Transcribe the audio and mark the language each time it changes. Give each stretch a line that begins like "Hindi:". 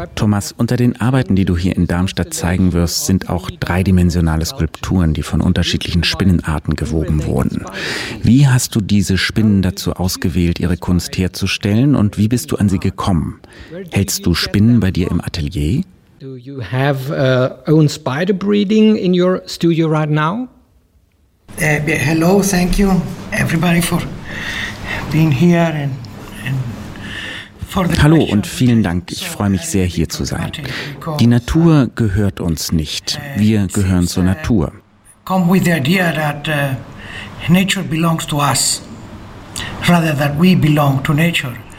German: Thomas, unter den Arbeiten, die du hier in Darmstadt zeigen wirst, sind auch dreidimensionale Skulpturen, die von unterschiedlichen Spinnenarten gewoben wurden. Wie hast du diese Spinnen dazu ausgewählt, ihre Kunst herzustellen, und wie bist du an sie gekommen? Hältst du Spinnen bei dir im Atelier?
English: Do you have own spider breeding in your studio right now? Hello, thank you everybody for being here and for the
German: Hallo und vielen Dank, ich freue mich sehr, hier zu sein. Die Natur gehört uns nicht, wir gehören zur Natur.
English: Come with the idea that nature belongs to us, rather that we belong to nature.